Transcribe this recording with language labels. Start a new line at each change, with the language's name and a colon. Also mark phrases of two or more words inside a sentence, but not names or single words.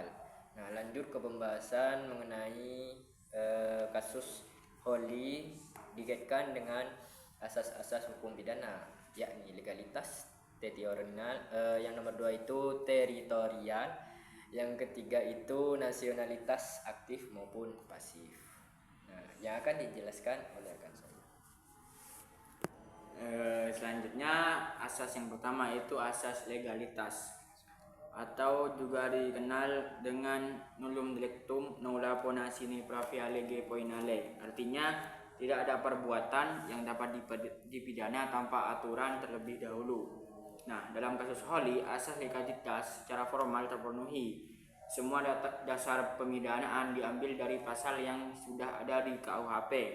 Indonesian: Nah, lanjut ke pembahasan mengenai kasus Holly dikaitkan dengan asas-asas hukum pidana, yakni legalitas, teritorial, yang nomor 2 itu teritorial, yang ketiga itu nasionalitas aktif maupun pasif. Nah, yang akan dijelaskan oleh rekan saya. Selanjutnya asas yang pertama yaitu asas legalitas, atau juga dikenal dengan
Latin: nullum delictum nulla pona sine pravia lege poenale.
Indonesian: Artinya tidak ada perbuatan yang dapat dipidana tanpa aturan terlebih dahulu. Nah, dalam kasus Holly, asas legalitas secara formal terpenuhi. Semua dasar pemidanaan diambil dari pasal yang sudah ada di KUHP.